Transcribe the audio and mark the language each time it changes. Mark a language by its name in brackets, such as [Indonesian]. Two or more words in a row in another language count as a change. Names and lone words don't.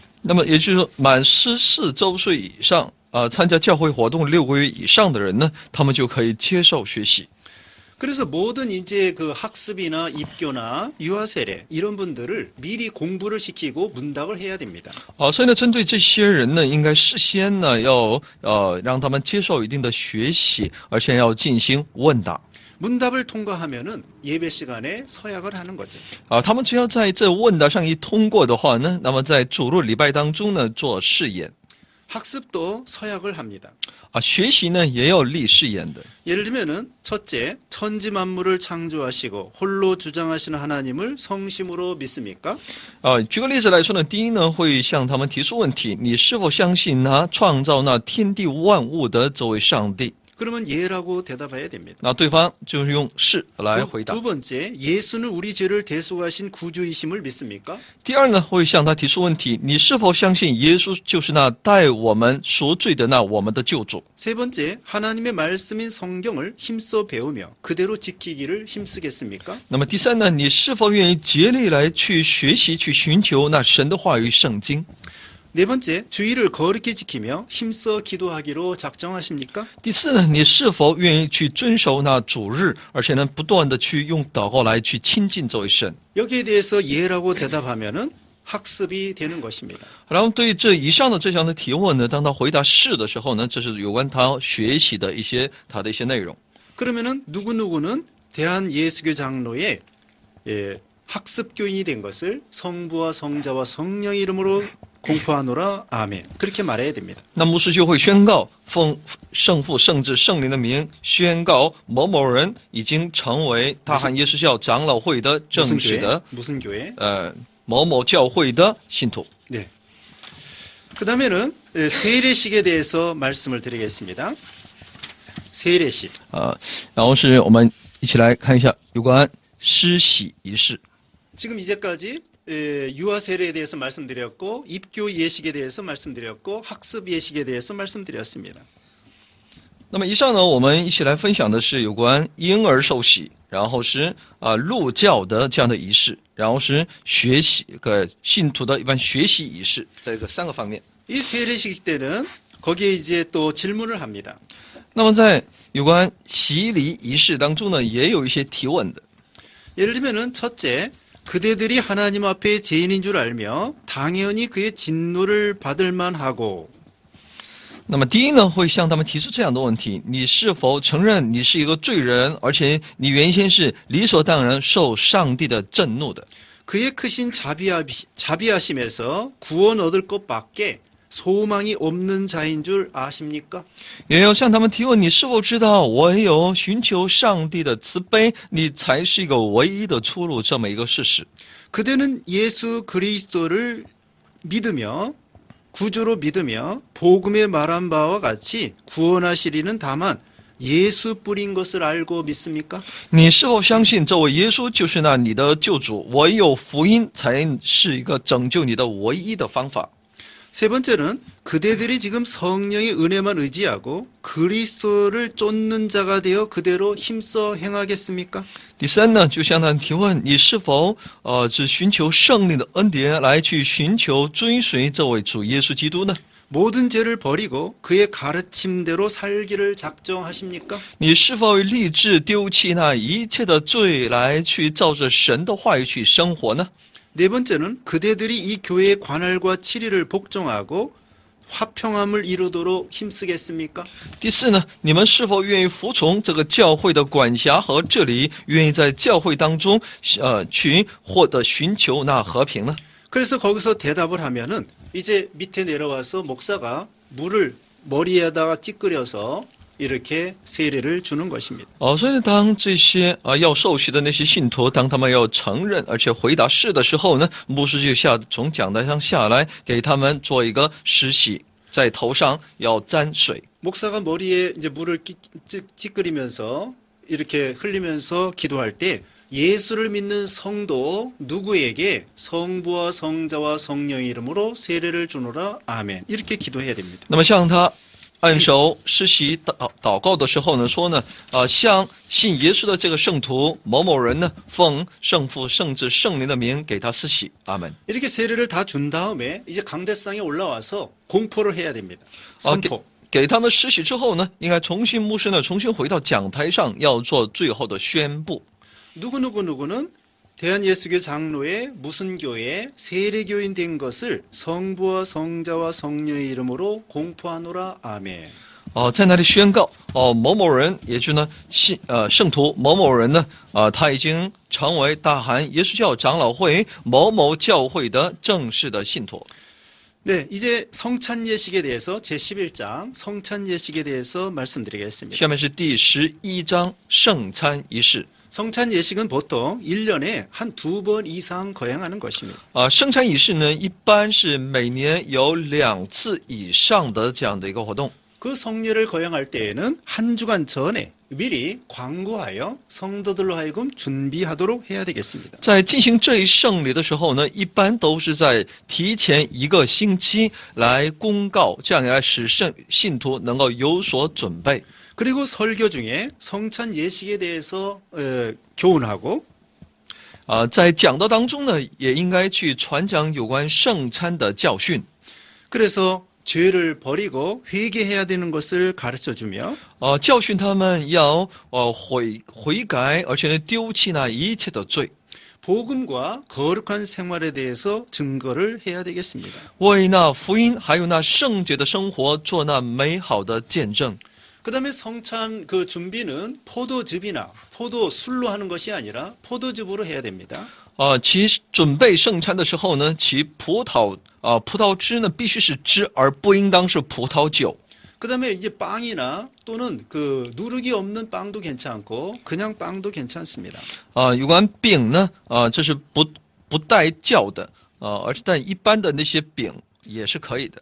[Chinese] 那么也就是说，满14周岁以上，参加教会活动6个月以上的人呢，他们就可以接受学习。 [Korean] 그래서 모든 이제 그 학습이나 입교나 유아세례 이런 분들을 미리 공부를 시키고 문답을 해야 됩니다. [Chinese] 所以呢，针对这些人呢，应该事先呢要让他们接受一定的学习，而且要进行问答。 [Korean] 문답을 통과하면은 예배 시간에 서약을 하는 거죠. [Chinese] 他们只要在这问答上一通过的话呢，那么在主日礼拜当中呢做誓言。 [Korean] 학습도 서약을 합니다. [Chinese] 学习呢也要立誓言的。 [Korean] 예를 들면은 첫째, 천지 만물을 창조하시고 홀로 주장하시는 하나님을 성심으로 믿습니까? [Chinese] 举个例子来说呢，第一呢会向他们提出问题：你是否相信他创造那天地万物的这位上帝？ [Korean] 그러면 예라고 대답해야 됩니다. [Chinese] 那对方就是用是来回答。 [Korean] 두 번째, 예수는 우리 죄를 대속하신 구주이심을 믿습니까? [Chinese] 第二呢，会向他提出问题：你是否相信耶稣就是那代我们赎罪的那我们的救主？ [Korean] 세 번째, 하나님의 말씀인 성경을 힘써 배우며 그대로 지키기를 힘쓰겠습니까? [Chinese] 那么第三呢，你是否愿意竭力来去学习、去寻求那神的话语圣经？ [Korean] 네 번째, 주의를 거룩히 지키며 힘써 기도하기로 작정하십니까? [Chinese] 第四呢，你是否愿意去遵守那主日，而且呢，不断的去用祷告来去亲近这位神？ [Korean] 여기에 대해서 예라고 대답하면은 학습이 되는 것입니다. [Chinese] 然后对于这以上的这项的提问呢，当他回答是的时候呢，这是有关他学习的他的一些内容。 [Korean] 그러면은 누구누구는 대한예수교 장로의 학습교인이 된 것을 성부와 성자와 성령의 이름으로 공포하노라 아멘. 그렇게 말해야 됩니다. [Chinese] 那牧师就会宣告，奉圣父、圣子、圣灵的名宣告某某人已经成为大汉耶稣教长老会的正式的 [Korean] 무슨 교회? [Chinese] 某某教会的信徒。 [Korean] 네. 그다음에는 세례식에 대해서 말씀을 드리겠습니다. 세례식. [Chinese] 然后是我们一起来看一下有关施洗仪式。 [Korean] 지금 이제까지 유아 세례에 대해서 말씀드렸고 입교 예식에 대해서 말씀드렸고 학습 예식에 대해서 말씀드렸습니다. [Chinese] 那么以上呢，我们一起来分享的是有关婴儿受洗，然后是入教的这样的仪式，然后是学习信徒的一般学习仪式，这个3个方面。 [Korean] 이 세례식 때는 거기에 이제 또 질문을 합니다. [Chinese] 那么在有关洗礼仪式当中呢，也有一些提问的。 [Korean] 예를 들면은 첫째, 그대들이 하나님 앞에 죄인인 줄 알며 당연히 그의 진노를 받을 만하고 [Chinese] 那么第一呢，会向他们提出这样的问题：你是否承认你是一个罪人，而且你原先是理所当然受上帝的震怒的？ [Korean] 그의 크신 자비하심에서 구원 얻을 것밖에 소망이 없는 자인 줄 아십니까? [Chinese] 也要向他们提问：你是否知道，唯有寻求上帝的慈悲，你才是一个唯一的出路这么一个事实？ [Korean] 그대는 예수 그리스도를 믿으며 구주로 믿으며 복음에 말한 바와 같이 구원하시리는 다만 예수뿐인 것을 알고 믿습니까? [Chinese] 你是否相信这位耶稣就是那你的救主？唯有福音才是一个拯救你的唯一的方法。 [Korean] 세 번째는 그대들이 지금 성령의 은혜만 의지하고 그리스도를 쫓는 자가 되어 그대로 힘써 행하겠습니까? [Chinese] 第三呢，就向他提问：你是否只寻求圣灵的恩典来去寻求追随这位主耶稣基督呢？ [Korean] 모든 죄를 버리고 그의 가르침대로 살기를 작정하십니까? [Chinese] 你是否立志丢弃那一切的罪来去照着神的话语去生活呢？ [Korean] 네 번째는 그대들이 이 교회의 관할과 치리를 복종하고 화평함을 이루도록 힘쓰겠습니까? [Chinese] 第四呢，你们是否愿意服从这个教会的管辖和治理，愿意在教会当中去获得寻求那和平呢？ [Korean] 그래서 거기서 대답을 하면은 이제 밑에 내려와서 목사가 물을 머리에다가 찌끄려서 이렇게 세례를 주는 것입니다. [Chinese] 所以呢，当这些要受洗的那些信徒，当他们要承认而且回答是的时候呢，牧师就从讲台上下来，给他们做一个施洗，在头上要沾水。 [Korean] 목사가 머리에 이제 물을 찌끄리면서 이렇게 흘리면서 기도할 때 예수를 믿는 성도 누구에게 성부와 성자와 성령의 이름으로 세례를 주노라 아멘 이렇게 기도해야 됩니다. [Chinese] 那么向他按手施洗祷告的时候呢，说呢，向信耶稣的这个圣徒某某人呢，奉圣父、圣子、圣灵的名给他施洗，阿门。 [Korean] 이렇게 세례를 다 준 다음에 이제 강대상에 올라와서 공포를 해야 됩니다. 선포. [Chinese] 给他们施洗之后呢，应该牧师呢重新回到讲台上，要做最后的宣布。 [Korean] 누구는 대한예수교 장로의 무슨 교회에 세례교인 된 것을 성부와 성자와 성령의 이름으로 공포하노라 아멘. [Chinese] 在那里宣告某某人，也就是呢圣徒某某人呢，他已经成为大韩耶稣教长老会某某教会的正式的信徒。 [Korean] 네, 이제 성찬 예식에 대해서 제11장 성찬 예식에 대해서 말씀드리겠습니다. [Chinese] 下面是第11章圣餐仪式。 [Korean] 성찬 예식은 보통 1년에 한 2번 이상 거행하는 것입니다. [Chinese] 圣餐仪式呢，一般是每年有2次以上的这样的一个活动。 [Korean] 그 성례를 거행할 때에는 한 주간 전에 미리 광고하여 성도들로 하여금 준비하도록 해야 되겠습니다. [Chinese] 在进行这一圣礼的时候呢，一般都是在提前1个星期来公告，这样来使信徒能够有所准备。 [Korean] 그리고 설교 중에 성찬 예식에 대해서 교훈하고 [Chinese] 在讲道当中呢，也应该去传讲有关圣餐的教训。 [Korean] 그래서 죄를 버리고 회개해야 되는 것을 가르쳐주며 [Chinese] 教训他们要悔改，而且呢丢弃那一切的罪。 [Korean] 복음과 거룩한 생활에 대해서 증거를 해야 되겠습니다. [Chinese] 为那福音还有那圣洁的生活做那美好的见证。 [Korean] 그다음에 성찬 그 준비는 포도즙이나 포도술로 하는 것이 아니라 포도즙으로 해야 됩니다. [Chinese] 其准备圣餐的时候呢，其葡萄汁呢必须是汁，而不应当是葡萄酒。 [Korean] 그다음에 이제 빵이나 또는 그 누룩이 없는 빵도 괜찮고 그냥 빵도 괜찮습니다. [Chinese] 有关饼呢，这是不带酵的，但一般的那些饼也是可以的。